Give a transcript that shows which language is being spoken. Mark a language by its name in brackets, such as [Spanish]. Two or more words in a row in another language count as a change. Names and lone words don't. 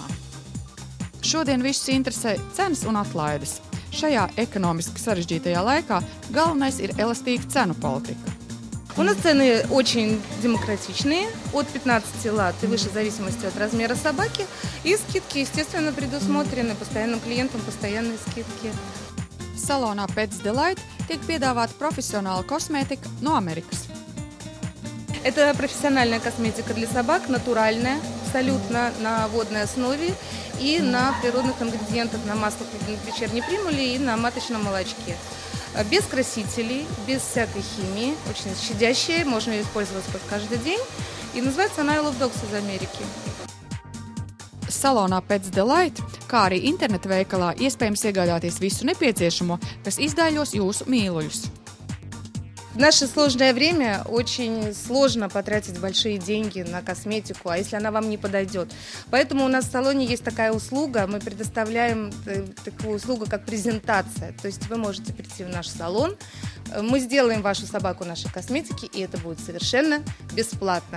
[Latvian] Šodien visus interesē cenas un atlaides. Šajā ekonomiski sarežģītajā laikā galvenais ir elastīga cenu politika. [Russian] У нас цены очень демократичные, от 15 лат и выше в зависимости от размера собаки. И скидки, естественно, предусмотрены постоянным клиентам, постоянные скидки. [Latvian] Salonā Pets Delight tiek piedāvāta profesionāla kosmētika no Amerikas. [Russian] Это профессиональная косметика для собак, натуральная, абсолютно на водной основе и на природных ингредиентах, на маслах вечерней примули и на маточном молочке. Без красителей, без всякой химии, очень щадящая, можно ее использовать каждый день. И называется она I Love Dogs из Америки. [Latvian] Salonā Pets Delight, kā arī interneta veikalā, iespējams iegādāties visu nepieciešamo, kas izdaiļos jūsu mīluļus. [Russian] В наше сложное время очень сложно потратить большие деньги на косметику, а если она вам не подойдет. Поэтому у нас в салоне есть такая услуга, мы предоставляем такую услугу, как презентация. То есть вы можете прийти в наш салон, мы сделаем вашу собаку нашей косметики, и это будет совершенно бесплатно.